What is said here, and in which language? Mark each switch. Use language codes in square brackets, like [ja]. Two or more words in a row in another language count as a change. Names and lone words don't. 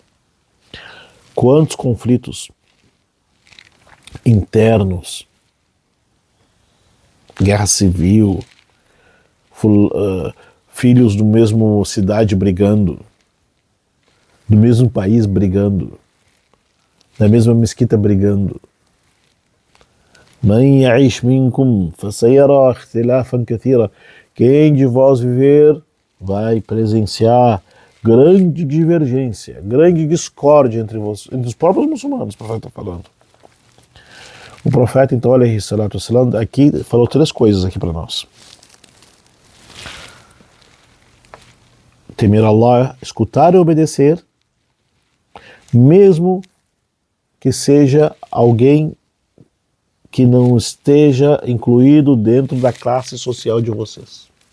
[pt] Quantos conflitos internos, guerra civil, filhos do mesmo cidade brigando, do mesmo país brigando, da mesma mesquita brigando. [ar] من يعش منكم فسيرى اختلافا كثيرا. [pt] Quem de vós viver vai presenciar grande divergência, grande discórdia entre os próprios muçulmanos, o profeta está falando. O profeta, então, [ar] عليه الصلاة والسلام, [pt] aqui falou 3 coisas aqui para nós. Temer Allah, escutar e obedecer, mesmo que seja alguém que não esteja incluído dentro da classe social de vocês.